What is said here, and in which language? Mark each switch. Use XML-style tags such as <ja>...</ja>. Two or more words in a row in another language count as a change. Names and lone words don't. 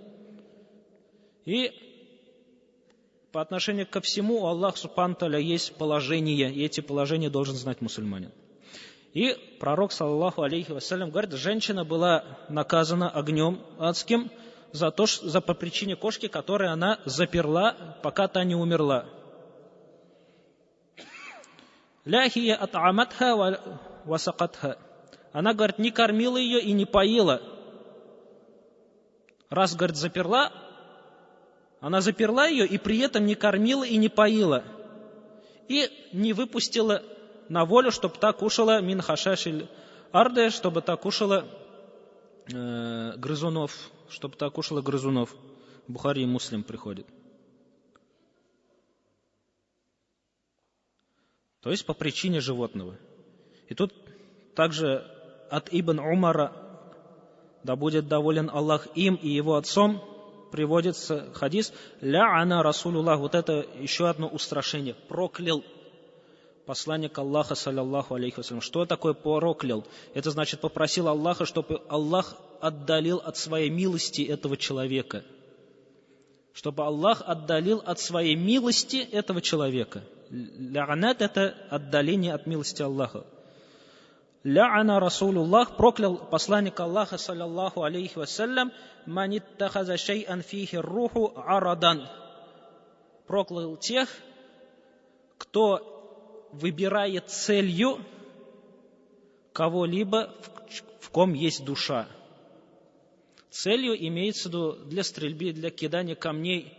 <ru>И по отношению ко всему у Аллаха</ru> <ar>سبحانه وتعالى</ar> <ru>есть положения, и эти положения должен знать мусульманин. И пророк,</ru> <ar>صلى الله عليه وسلم,</ar> <ru>говорит, женщина была наказана огнем адским по причине кошки, которую она заперла, пока та не умерла.</ru> <ar>«لا هي أطعمتها وسقتها».</ar> <ru>Она, говорит, не кормила ее и не поила. Раз, говорит, заперла, она заперла ее и при этом не кормила и не поила. И не выпустила на волю, чтобы та кушала</ru> <ar>من خشاش الأرض,</ar> <ru>чтобы та кушала грызунов. Чтобы та кушала грызунов. Бухари и Муслим приходит. То есть по причине животного. И тут также от Ибн Умара, да будет доволен Аллах им и его отцом, приводится хадис:</ru> <ar>«لعن رسول الله».</ar> <ru>Вот это еще одно устрашение. Проклял посланник Аллаха,</ru> <ar>صلى الله عليه وسلم.</ar> <ru>Что такое проклял? Это значит, попросил Аллаха, чтобы Аллах отдалил от своей милости этого человека. Чтобы Аллах отдалил от своей милости этого человека. Ля-анат – это отдаление от милости Аллаха.</ru> <ar>لعن رسول الله,</ar> <ru>проклял посланник Аллаха,</ru> <ar>صلى الله عليه وسلم, من اتخذ شيئا فيه الروح غرضا.</ar> <ru>Проклял тех, кто выбирает целью кого-либо, в ком есть душа. Целью имеется в виду для стрельбы, для кидания камней.</ru>